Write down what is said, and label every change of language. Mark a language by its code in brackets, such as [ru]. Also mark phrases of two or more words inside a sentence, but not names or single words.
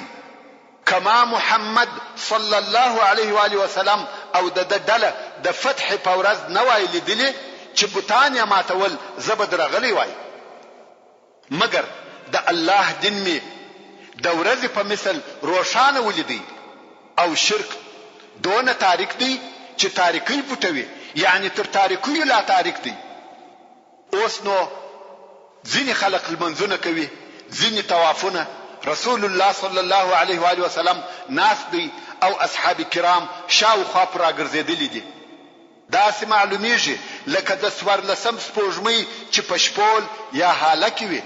[ps] کما محمد [ar] صلی الله علیه و آله وسلم [ps] او د ډله د فتح په ورځ نه وای لیدلې چې بوتان یې ماتول زه به درغلی وای. مګر د الله دین می د ورځې په مثل روښانه ولیدی او شرک دونه تاریک دی چې تاریکی پټوي، یعنی تر تاریکی لا تاریک دی. اوس نو ځینې خلق المنځونه کوي، ځینې طوافونه. رسول الله [ar] صلی الله علیه و آله وسلم [ps] ناس دی او اصحاب کرام شاوخوا پر راګرځېدلي دي. داسې معلومیږي لکه د 14 سپوږمۍ چې په شپول یا هاله کې وي.